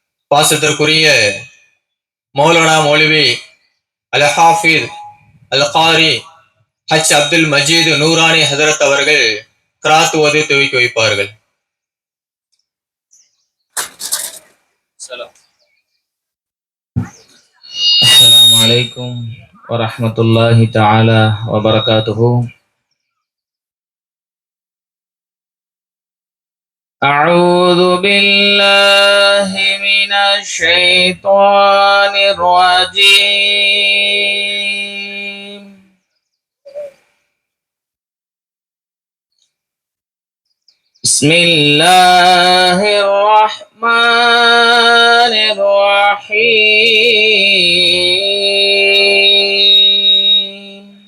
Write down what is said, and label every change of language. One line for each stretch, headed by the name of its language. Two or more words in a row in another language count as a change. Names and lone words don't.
Tamil: பாசத்திற்குரிய மௌலானா மௌலவி அல் ஹாஃபிஸ் அல் காரி ஹஜ் அப்துல் மஜீத் நூரானி ஹசரத் அவர்கள் கிராத் ஓதி துவக்கி வைப்பார்கள்.
Arabic: السلام عليكم ورحمة الله تعالى وبركاته. أعوذ بالله من الشيطان الرجيم. بسم الله الرحمن الرحيم.